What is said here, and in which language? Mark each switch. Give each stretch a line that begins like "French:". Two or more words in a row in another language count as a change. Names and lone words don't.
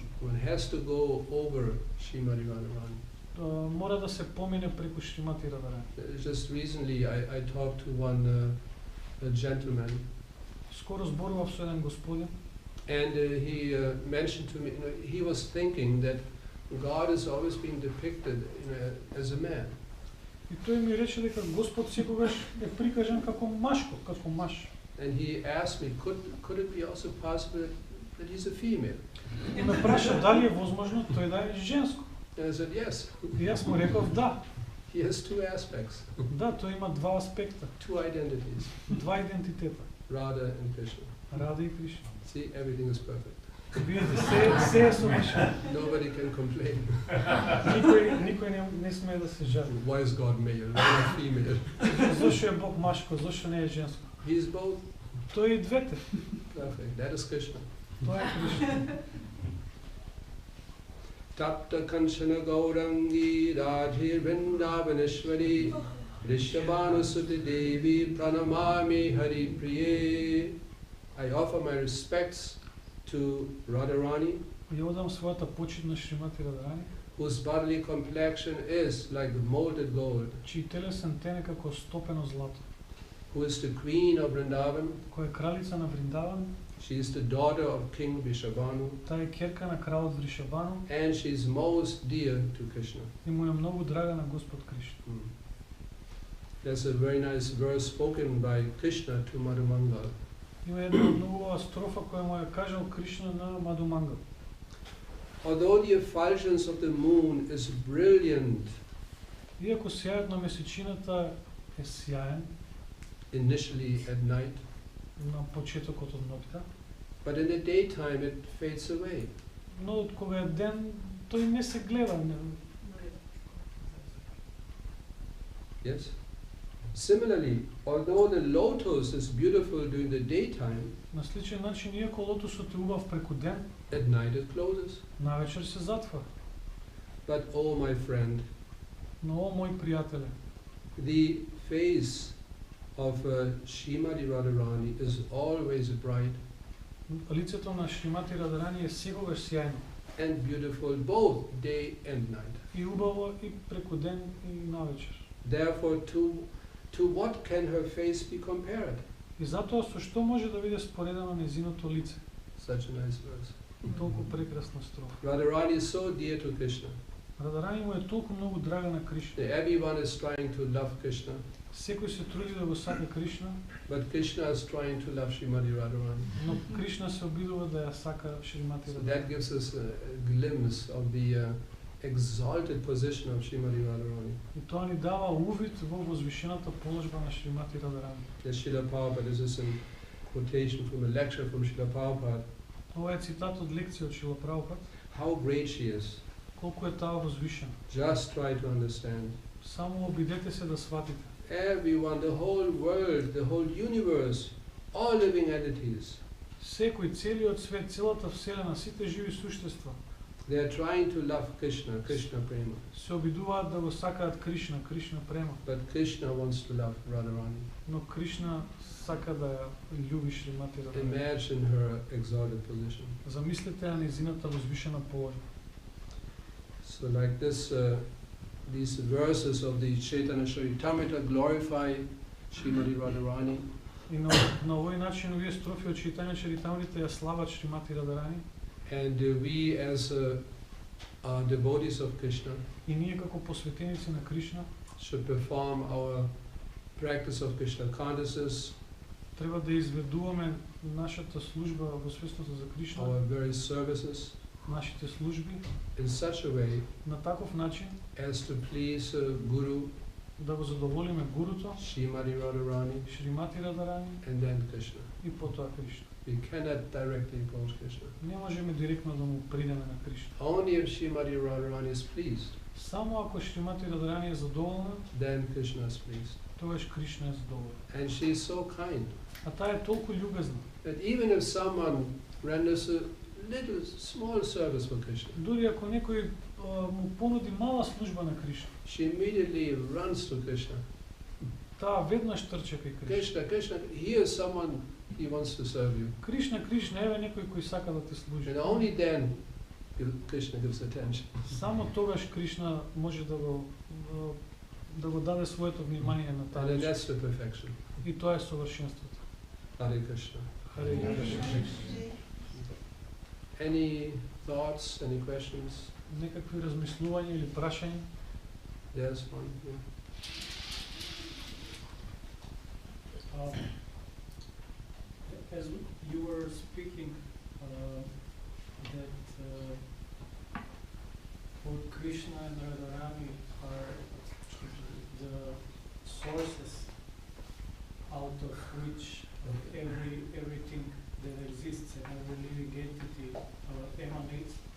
English: One has to go over Srimati Radharani.
Macedonian: Мора да се помине преку Шримати Радарани.
English: Just recently I talked to one a gentleman,
Macedonian: Скоро зборував со еден господин
English: and he mentioned to me, he was thinking that God is always being depicted as a man.
Macedonian: и тој ми рече дека Господ секогаш е прикажан како машко, како маж.
English: And he asked me, could it be also possible that he's a female?
Macedonian: И ме праша дали е возможно тој да е женско.
English: And I said, yes.
Macedonian: И јас му реков да.
English: He has two aspects,
Macedonian: Да, тој има два аспекта,
English: two identities,
Macedonian: два идентитета.
English: Radha and Krishna.
Macedonian: Рада и Кришна.
English: See, everything is perfect.
Macedonian: Видите, се е совршено.
English: Nobody can complain.
Macedonian: Никој не смее да се жали.
English: Why is God male? Why is female?
Macedonian: Зошто е Бог машко, зошто не е женско?
English: He is both.
Macedonian: Тој е и двете.
English: Perfect. That is Krishna.
Macedonian: Тоа е Кришна.
Sanskrit: तप्त काञ्चन गौराङ्गि राधे वृन्दावनेश्वरि वृषभानुसुते देवि प्रणमामि हरि प्रिये.
English: I offer my respects to Radharani,
Macedonian: Ја одам својата почит на Шримати Радарани,
English: whose bodily complexion is like molten gold,
Macedonian: чиј телесен тен е како стопено злато,
English: who is the queen of Vrindavan.
Macedonian: која е кралица на Вриндаван,
English: She is the daughter of King Vrishabhanu,
Macedonian: таа е ќерка на кралот Вришабану
English: and she is most dear to Krishna.
Macedonian: и му е многу драга на Господ Кришна.
English: There's a very nice verse spoken by Krishna to Madhumangal.
Macedonian: Има една многу убава строфа која му ја кажал Кришна на Мадумангал.
English: Although the effulgence of the moon is brilliant
Macedonian: Иако сјајот на месечината е сјаен
English: initially at night,
Macedonian: на почетокот од ноќта,
English: but in the daytime it fades away.
Macedonian: но од кога е ден тој не се гледа.
English: Yes? Similarly, although the lotus is beautiful during the daytime,
Macedonian: На сличен начин, иако лотосот е убав преку ден,
English: at night it closes.
Macedonian: навечер се затвора.
English: But oh my friend,
Macedonian: Но, о, мој пријателе,
English: the face of Srimati Radharani is always bright
Macedonian: лицето на Шримати Радарани е секогаш сјајно.
English: and beautiful both day and night.
Macedonian: И убаво и преку ден и навечер.
English: Therefore, to what can her face be compared?
Macedonian: И затоа со што може да биде споредено нејзиното лице?
English: Such a nice verse.
Macedonian: Толку прекрасна строфа.
English: Radharani is so dear to Krishna.
Macedonian: Радарани му е толку многу драга на Кришна.
English: Everyone is trying to love Krishna,
Macedonian: Секој се труди да го сака Кришна,
English: but Krishna is trying to love Srimati Radharani.
Macedonian: но Кришна се обидува да ја сака Шримати
English: So
Macedonian: Радарани.
English: that gives us a glimpse of the exalted position of Srimati Radharani.
Macedonian: И тоа ни дава увид во возвишената положба на Шримати Радарани.
English: Yes, Srila Prabhupada, this is a quotation from a lecture from Srila Prabhupada.
Macedonian: Ова е цитат од лекција од Шила Прабхупад.
English: How great she is.
Macedonian: Колку е таа возвишена.
English: Just try to understand.
Macedonian: Само обидете се да сватите.
English: Everyone, the whole world, the whole universe, all living entities,
Macedonian: Секој, целиот свет, целата вселена, сите живи суштества
English: they are trying to love Krishna, Krishna Prema.
Macedonian: се обидуваат да го сакаат Кришна, Кришна према.
English: But Krishna wants to love Radharani.
Macedonian: Но Кришна сака да ја љуби Шримати Радарани.
English: Imagine her exalted position.
Macedonian: Замислете ја нејзината возвишена положба.
English: So like this, these verses of the Chaitanya Charitamrita glorify Srimati Radharani.
Macedonian: И на овој начин овие строфи од Читања Чаритамрите ја слават Шримати Радарани.
English: And we as devotees of Krishna
Macedonian: И ние како посветеници на Кришна
English: should perform our practice of Krishna consciousness,
Macedonian: Треба да изведуваме нашата служба во свестото за Кришна,
English: our various services,
Macedonian: нашите служби,
English: in such a way
Macedonian: на таков начин
English: as to please Guru,
Macedonian: да го задоволиме Гуруто,
English: Srimati Radharani,
Macedonian: Шримати Радарани
English: and then Krishna.
Macedonian: и потоа Кришна.
English: We cannot directly approach Krishna.
Macedonian: Не можеме директно да му придеме на Кришна.
English: Only if Srimati Radharani is pleased,
Macedonian: Само ако Шримати Радарани е задоволна,
English: then Krishna is pleased.
Macedonian: тогаш Кришна е задоволен.
English: And she is so kind
Macedonian: А таа е толку љубезна.
English: that even if someone renders a little small service for Krishna,
Macedonian: Дури ако некој му понуди мала служба на Кришна,
English: she immediately runs to Krishna.
Macedonian: таа веднаш трча кај Кришна.
English: Krishna, Krishna, here is someone, he wants to serve you.
Macedonian: Кришна, Кришна, еве некој кој сака да те служи.
English: And only then Krishna gives attention.
Macedonian: Само тогаш Кришна може да го даде своето внимание на
English: And
Macedonian: таа
English: then
Macedonian: речь.
English: that's the perfection.
Macedonian: И тоа е совршенството.
Sanskrit: हरे कृष्ण. हरे कृष्ण.
English: Any thoughts, any questions?
Macedonian: Некакви размислувања или прашања?
English: There's one. Yeah. As you were speaking, that for Krishna and Radharani are the sources out of which everything that exists and every living entity emanates.